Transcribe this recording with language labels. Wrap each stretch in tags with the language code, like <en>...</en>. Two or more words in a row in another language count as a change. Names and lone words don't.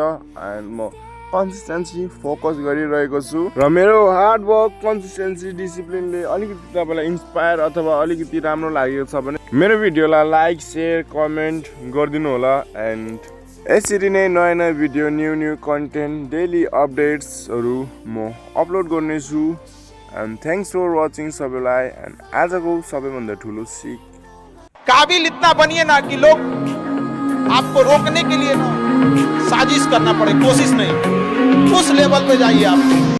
<ne>एन्ड म</ne> <en>consistency focus</en> <ne>गरिरहेको छु र मेरो</ne> <en>hardwork consistency</en> <ne>डिसिप्लिनले अलिकति तपाईँलाई इन्सपायर अथवा अलिकति राम्रो लागेको छ भने मेरो भिडियोलाई</ne> <en>like share comment</en> <ne>गरिदिनु होला। एन्ड यसरी नै नयाँ भिडियो</ne> <en>new content daily</en> <ne>अपडेट्सहरू म अपलोड गर्नेछु। एन्ड</ne> <en>thanks for watching</en> <ne>सबैलाई। एन्ड आजको सबैभन्दा ठुलो सिक,</ne> <hi>काबिल इतना बनिए ना कि लोग आपको रोकने के लिए ना साजिश करना पड़े, कोशिश नहीं, उस लेवल पे जाइए आप।</hi>